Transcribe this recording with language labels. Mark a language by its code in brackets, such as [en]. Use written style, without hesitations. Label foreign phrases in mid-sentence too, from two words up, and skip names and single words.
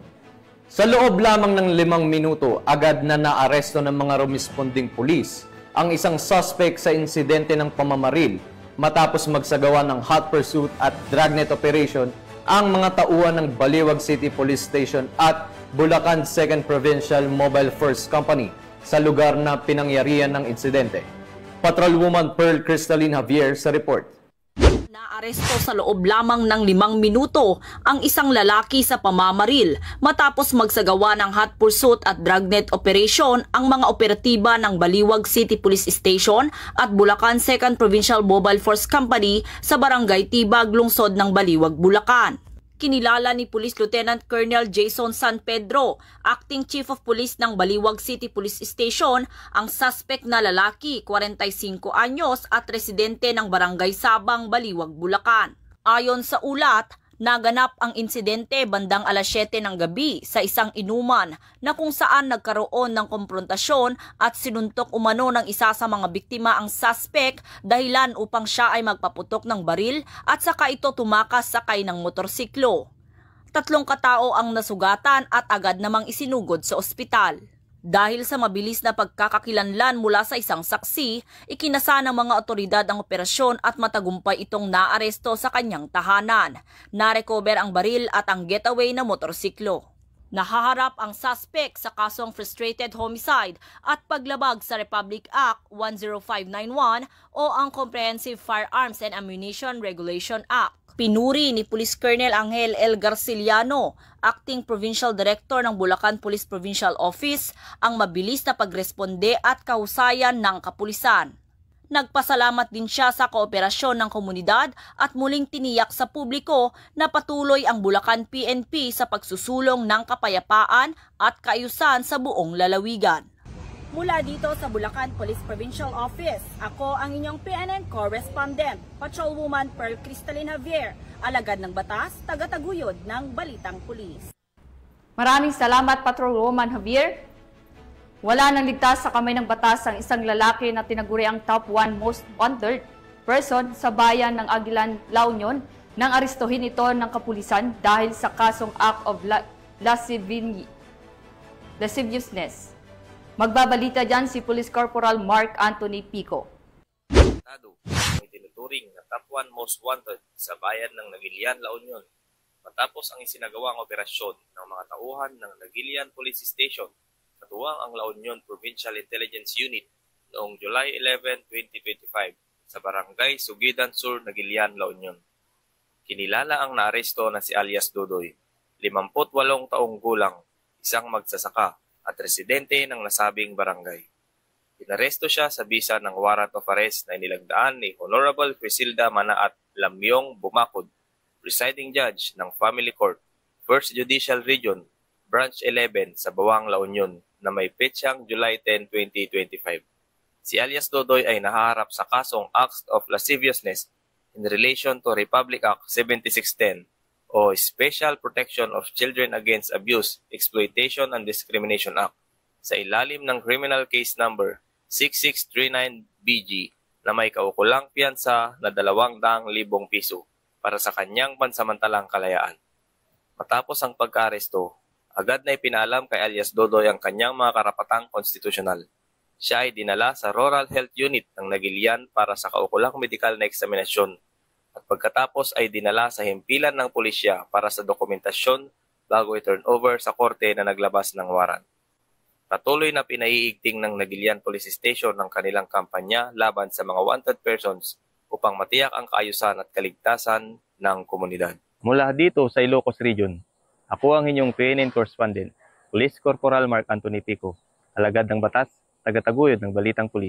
[tl] Sa loob lamang ng 5 minuto, agad na naaresto ng mga rumesponding pulis ang isang suspect sa insidente ng pamamaril matapos magsagawa ng [en] hot pursuit [tl] at [en] dragnet operation [tl] ang mga tauhan ng Baliwag City Police Station at Bulacan 2nd Provincial Mobile Force Company sa lugar na pinangyarihan ng insidente. Patrolwoman Pearl Crystalline Javier sa report. Naaresto sa loob lamang ng 5 minuto ang isang lalaki sa pamamaril matapos magsagawa ng [en] hot pursuit [tl] at [en] dragnet operation [tl] ang mga operatiba ng Baliwag City Police Station at Bulacan 2nd Provincial Mobile Force Company sa Barangay Tibag, lungsod ng Baliwag, Bulacan. Kinilala ni Police Lieutenant Colonel Jason San Pedro, [en] Acting Chief of Police [tl] ng Baliwag City Police Station, ang suspect na lalaki, 45 anyos at residente ng Barangay Sabang, Baliwag, Bulacan. Ayon sa ulat, naganap ang insidente bandang alas 7 ng gabi sa isang inuman na kung saan nagkaroon ng komprontasyon at sinuntok umano ng isa sa mga biktima ang suspect dahilan upang siya ay magpaputok ng baril at saka ito tumakas sakay ng motorsiklo. 3 katao ang nasugatan at agad namang isinugod sa ospital. Dahil sa mabilis na pagkakakilanlan mula sa isang saksi, ikinasa ng mga otoridad ang operasyon at matagumpay itong naaresto sa kanyang tahanan. Narecover ang baril at ang getaway na motorsiklo. Nahaharap ang suspect sa kasong [en] frustrated homicide [tl] at paglabag sa Republic Act 10591 o ang Comprehensive Firearms and Ammunition Regulation Act. Pinuri ni Police Colonel Angel L. Garciliano, [en] Acting Provincial Director [tl] ng Bulacan Police Provincial Office, ang mabilis na pagresponde at kahusayan ng kapulisan. Nagpasalamat din siya sa kooperasyon ng komunidad at muling tiniyak sa publiko na patuloy ang Bulacan PNP sa pagsusulong ng kapayapaan at kaayusan sa buong lalawigan. Mula dito sa Bulacan Police Provincial Office, ako ang inyong PNN correspondent, Patrolwoman Pearl Crystalline Javier, alagad ng batas, tagataguyod ng balitang pulis. Maraming salamat, Patrolwoman Javier. Wala nang ligtas sa kamay ng batas ang isang lalaki na tinaguri ang [en] top 1 most wanted person [tl] sa bayan ng Aguilan, La Union nang arestuhin ito ng kapulisan dahil sa kasong [en] act of lasciviousness. [tl] Magbabalita dyan si Police Corporal Mark Anthony Pico. Ang itinuturing na [en] top 1 most wanted [tl] sa bayan ng Nagilian, La Union matapos ang isinagawang operasyon ng mga tauhan ng Nagilian Police Station katuwang ang La Union Provincial Intelligence Unit noong July 11, 2025 sa Barangay Sugidan Sur, Nagilian, La Union. Kinilala ang naaresto na si alias Dodoy, 58 taong gulang, isang magsasaka at residente ng nasabing barangay. Inaresto siya sa bisa ng [en] warrant of arrest [tl] na inilagdaan ni Honorable Crisilda Manaat Lamyong Bumakod, [en] presiding judge [tl] ng Family Court, 1st Judicial Region, Branch 11 sa Bawang, La Union na may petsang July 10, 2025. Si alias Dodoy ay nahaharap sa kasong [en] acts of lasciviousness in relation to [tl] Republic Act 7610 o Special Protection of Children Against Abuse, Exploitation and Discrimination Act sa ilalim ng [en] Criminal Case Number [tl] 6639BG na may kaukulang piyansa na 200,000 piso para sa kanyang pansamantalang kalayaan. Matapos ang pagka-aresto, agad na ipinalam kay alias Dodoy ang kanyang mga karapatang konstitusyonal. Siya ay dinala sa Rural Health Unit ng Nagilian para sa kaukulang medikal na eksaminasyon at pagkatapos ay dinala sa himpilan ng pulisya para sa dokumentasyon bago i-turn over sa korte na naglabas ng warrant. Patuloy na pinaiigting ng Nagilian Police Station ng kanilang kampanya laban sa mga [en] wanted persons [tl] upang matiyak ang kaayusan at kaligtasan ng komunidad. Mula dito sa Ilocos Region, ako ang inyong PNN correspondent, Police Corporal Mark Anthony Pico, alagad ng batas, tagataguyod ng Balitang Pulis.